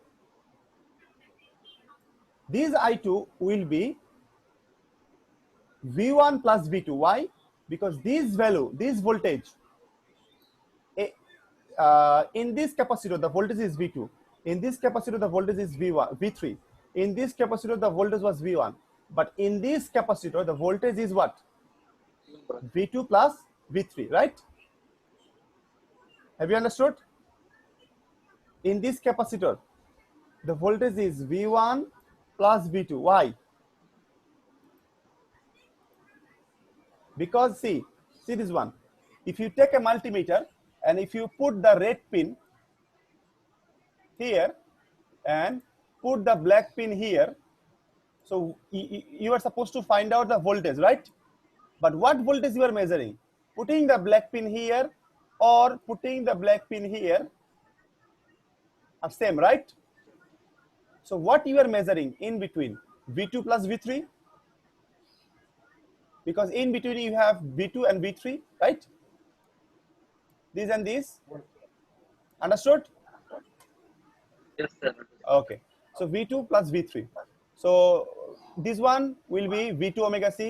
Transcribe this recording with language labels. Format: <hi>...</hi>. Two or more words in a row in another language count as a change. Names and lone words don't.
<en>This I2 will be V1 plus V2. Why? Because this value, this voltage, in this capacitor, the voltage is V2. In this capacitor, the voltage is V1, V3. In this capacitor, the voltage was V1. But in this capacitor, the voltage is what? V2 plus V3, right? Have you understood? In this capacitor, the voltage is V1 plus V2. Why? Because see this one. If you take a multimeter and if you put the red pin here and put the black pin here, so you are supposed to find out the voltage, right? But what voltage you are measuring? Putting the black pin here or putting the black pin here are same, right? So what you are measuring in between? V2 plus V3? Because in between you have V2 and V3, right? These and these. Understood? Yes, sir. Okay. So V2 plus V3. So this one will be V2 omega C.</en>